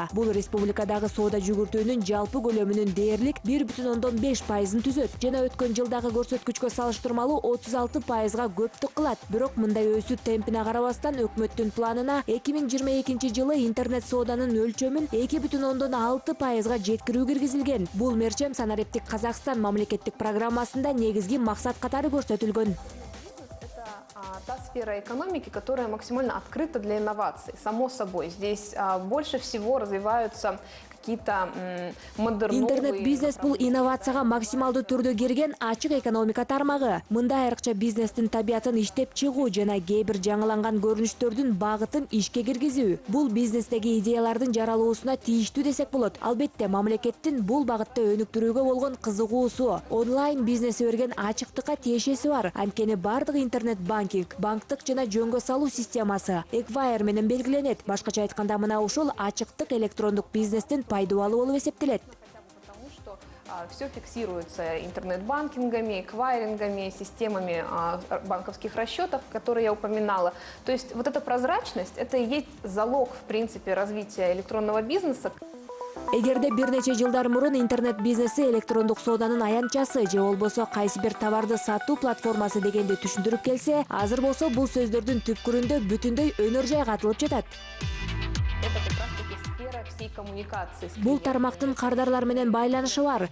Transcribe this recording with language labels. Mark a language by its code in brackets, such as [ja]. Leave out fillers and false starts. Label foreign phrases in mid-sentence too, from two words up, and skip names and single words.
[ky] Бул республикадагы соода жүгүртүүнүн жалпы көлөмүнүн дээрлик 1,5%-ын түзөт жана өткөн жылдагы көрсөткүчкө салыштырмалуу 36%-га көптүк кылат. Бирок мындай өсүү темпине карабастан өкмөттүн планына 2022-жылы интернет сооданын өлчөмүн 2,6%-га жеткирүү киргизилген. Бул мерчем Санариптик Казакстан мамлекеттик программасында негизги максат катары көрсөтүлгөн. [ru] Та сфера экономики, которая максимально открыта для инноваций. Само собой, здесь больше всего развиваются какие-то модерновые... [ky] Интернет-бизнес бул инновацияга максималдуу түрдө кирген ачык экономика тармагы. Мында айрыкча бизнестин табиятын иштеп чыгуу жана кээ бир жаңыланган көрүнүштөрдүн багытын ишке киргизүү. Бул бизнестеги идеялардын жаралуусуна тийиштүү десек болот. Албетте, мамлекеттин бул багытта өнүктүрүүгө болгон кызыгуусу, онлайн бизнеси берген ачыктыкка тиешеси бар. Анткени бардык интернет-банкинг, банктык жана жөнгө салуу системасы Эквайр менен белгиленет. Башкача айтканда, мына ушул ачыктык электрондук бизнестин пайдалуу болуп эсептелет. [ru] Потому что все фиксируется интернет-банкингами, эквайрингами, системами банковских расчетов, которые я упоминала. То есть вот эта прозрачность, это и есть залог, в принципе, развития электронного бизнеса. [ky] Эгерде бир нече жылдар мурун интернет бизнеси электрондук сооданын аянтчасы же болбосо кайсы бир товарды сатуу платформасы дегенди түшүндүрүп келсе, азыр болсо бул сөздөрдүн түпкүрүндө бүтүндөй өнөр жай катылып жатат. Бул тармактын кардарлар менен байланышы бар.